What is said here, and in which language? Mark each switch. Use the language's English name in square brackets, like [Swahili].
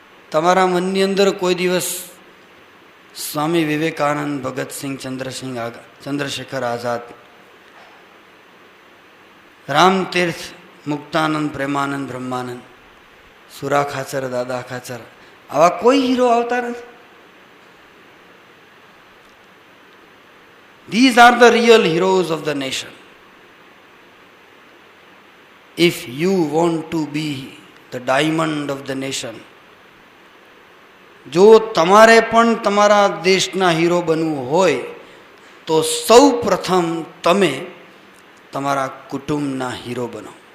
[Gujarati] તમારા મનની અંદર કોઈ દિવસ સ્વામી વિવેકાનંદ, ભગતસિંહ, ચંદ્રશેખર આઝાદ રામતીર્થ, મુક્તાનંદ, પ્રેમાનંદ, બ્રહ્માનંદ, સુરા ખાચર, દાદા ખાચર, આવા કોઈ હીરો આવતા નથી. [English] These are the real heroes of the nation. If you want to be the diamond of the nation, [Gujarati] જો તમારે પણ તમારા દેશના હીરો બનવું હોય તો સૌ પ્રથમ તમે તમારા કુટુંબના હીરો બનો.